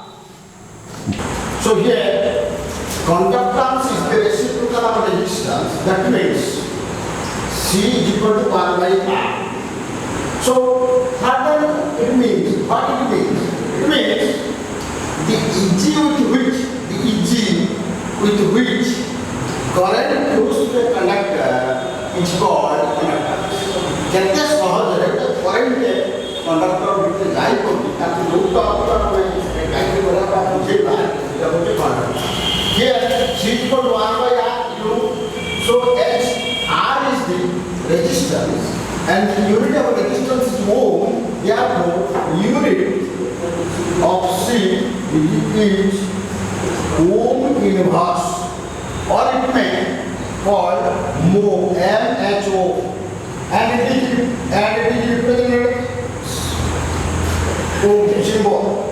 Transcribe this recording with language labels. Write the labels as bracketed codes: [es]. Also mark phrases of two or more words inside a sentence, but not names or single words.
[en] So here conductance is the reciprocal of resistance, that means C is equal to 1 by R. So what it means? It means the EG with which current flows to a conductor is called conductance. [or] ଯେତେ ସହଜରେ [en] current conductor [or] ଭିତରେ ଯାଇପାରୁଛି ତାକୁ ଯୋଉ ତରଫ ଗାଇଡ୍ କରିବା ବା ବୁଝେଇବା ଏଇଟା ହେଉଛି କଣ୍ଡକ୍ଟର. [en] Here C is equal to 1 by R. So as R is the resistance and the unit of resistance is ohm, therefore unit of C is ohm inverse, or it may called mho, MHO, and it is represented ohm symbol.